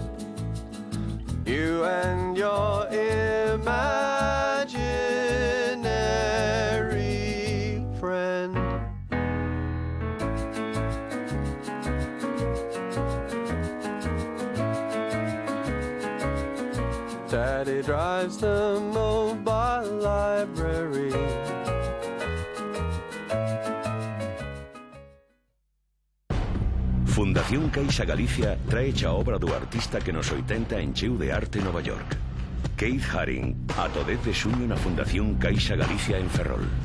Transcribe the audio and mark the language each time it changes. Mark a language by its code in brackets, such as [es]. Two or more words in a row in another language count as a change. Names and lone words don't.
[en] You and your imaginary friend. Daddy drives the mobile library. [gl] Fundación Caixa Galicia trae a obra do artista que nos 80 encheu de arte Nova York. Keith Haring, ata o 10 de xuño na Fundación Caixa Galicia en Ferrol.